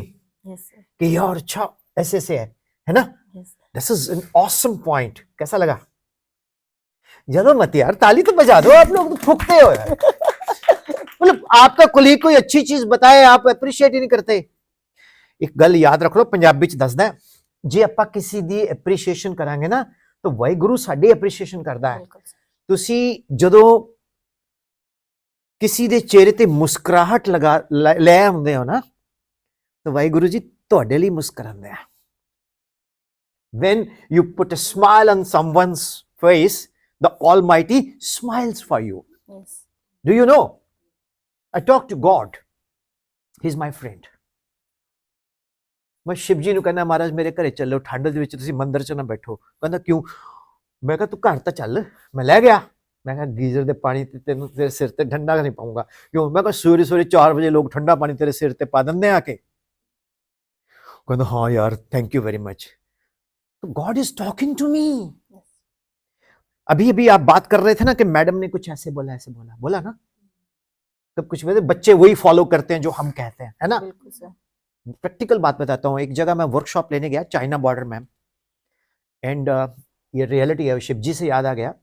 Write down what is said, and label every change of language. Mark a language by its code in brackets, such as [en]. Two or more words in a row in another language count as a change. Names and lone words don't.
[en] यस [hi] कि यार अच्छा ऐसे से है ना. [en] यस. this is an awesome point. कैसा लगा? [hi] ज्यादा मत यार, ताली तो बजा दो. आप लोग फूकते हो यार. मतलब आपका कोलीग कोई अच्छी चीज बताए आप अप्रिशिएट ही नहीं करते. [pa] ਇੱਕ ਗੱਲ ਯਾਦ ਰੱਖ ਲਓ, ਪੰਜਾਬੀ 'ਚ ਦੱਸਦਾ, ਜੇ ਆਪਾਂ ਕਿਸੇ ਦੀ ਐਪਰੀਸ਼ੀਏਸ਼ਨ ਕਰਾਂਗੇ ਨਾ ਤਾਂ ਵਾਹਿਗੁਰੂ ਸਾਡੀ ਐਪਰੀਸ਼ੀਏਸ਼ਨ ਕਰਦਾ ਹੈ. ਤੁਸੀਂ ਜਦੋਂ ਕਿਸੇ ਦੇ ਚਿਹਰੇ ਤੇ ਮੁਸਕਰਾਹਟ ਲੈ ਆਉਂਦੇ ਹੋ ਨਾ ਤਾਂ ਵਾਹਿਗੁਰੂ ਜੀ ਤੁਹਾਡੇ ਲਈ ਮੁਸਕਰਾਉਂਦੇ ਆ. [en] When you put a smile on someone's face, the Almighty smiles for you. Yes. Do you know? I talk to God. He's my friend. [pa] ਮੈਂ ਸ਼ਿਵ ਜੀ ਨੂੰ ਕਹਿੰਦਾ ਮਹਾਰਾਜ ਮੇਰੇ ਘਰੇ ਚੱਲੋ, ਠੰਡ ਦੇ ਵਿੱਚ ਤੁਸੀਂ ਮੰਦਿਰ 'ਚ ਨਾ ਬੈਠੋ. ਕਹਿੰਦਾ ਕਿਉਂ? ਮੈਂ ਕਿਹਾ ਤੂੰ ਘਰ ਤਾਂ ਚੱਲ. ਮੈਂ ਲੈ ਗਿਆ. ਮੈਂ ਕਿਹਾ ਗੀਜ਼ਰ ਦੇ ਪਾਣੀ ਤੇ ਤੈਨੂੰ ਤੇਰੇ ਸਿਰ ਤੇ ਠੰਡਾ ਨਹੀਂ ਪਾਉਂਗਾ. ਕਿਉਂ? ਮੈਂ ਕਿਹਾ ਸਵੇਰੇ ਸਵੇਰੇ 4 ਵਜੇ ਲੋਕ ਠੰਡਾ ਪਾਣੀ ਤੇਰੇ ਸਿਰ ਤੇ ਪਾ ਦਿੰਦੇ ਆ ਕੇ. ਕਹਿੰਦਾ ਹਾਂ ਯਾਰ [en] thank you very much. so God is talking to me. [hi] अभी अभी आप बात कर रहे थे ना कि मैडम ने कुछ ऐसे बोला बोला ना. तब कुछ वजह बच्चे वही फॉलो करते हैं जो हम कहते हैं, है ना। बिल्कुल सर। प्रैक्टिकल बात बताता हूँ, एक जगह मैं वर्कशॉप लेने गया चाइना बॉर्डर में, एंड ये रियलिटी है, शिव जी से याद आ गया।